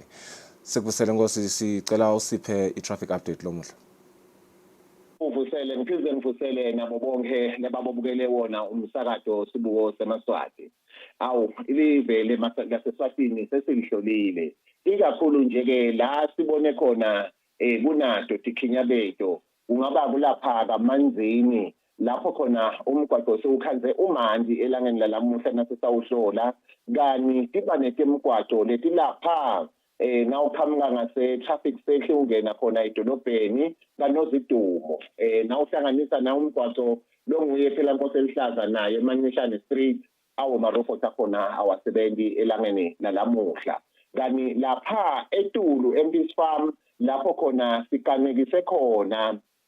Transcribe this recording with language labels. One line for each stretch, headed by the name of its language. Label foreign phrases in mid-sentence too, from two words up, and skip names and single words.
Swati: Sikubusele Nkosi, sicela usiphe i-traffic update lomuhla. Uvusele ngiphize ngivusele nabo bonke lababukele wona umsakazo sibuko seMaswati. Awu ilive laseSwatini sesilihlolile. Ikakhulu nje ke la sibone khona kunato tikhinyabeto. Ungaba kulapha kamanzini lapho khona umgwaqo sewukhanze umanzi elangeni lalamuhla nasesawuhlola kani tiba netemgwaqo leti lapha nawuqhamuka ngase
English: traffic circle
Swati: ungena khona edolobheni kanozidumo nawuhlanganisa na umgwaqo longuye phela Nkosi elihlaza naye eManyishane Street awu marofo akhona awasebenzi elangeni lalamuhla kani lapha eTulu Empis Farm lapho khona sikanekise khona